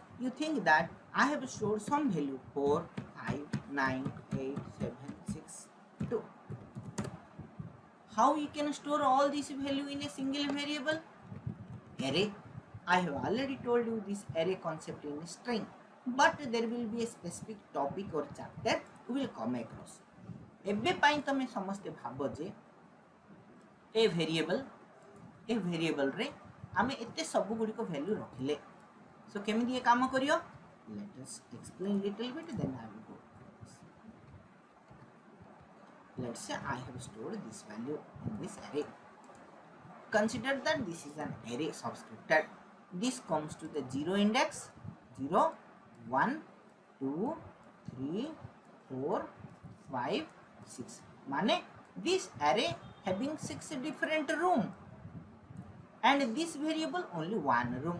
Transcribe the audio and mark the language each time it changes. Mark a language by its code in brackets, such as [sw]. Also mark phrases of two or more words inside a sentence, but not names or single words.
[en] You think that I have stored some value 4, 5, 9, 8, 7, 6, 2. How you can store all this value in a single variable? Array. I have already told you this array concept in a string, but there will be a specific topic or chapter we will come across. [or] ଏବେ ପାଇଁ ତମେ ସମସ୍ତେ ଭାବ ଯେ ଏ ଭେରିଏବଲ ରେ ଆମେ ଏତେ ସବୁ ଗୁଡି କୁ ଭାଲ୍ୟୁ ରଖିଲେ ସେ କେମିତି ଏ କାମ କରିବ [en] let us explain little bit then I will go let's say I have stored this value in this array. Consider that this is an array subscripted. This comes to the 0 index 0 1 2 3 4 5 6 माने this array having 6 different room and this variable only one room.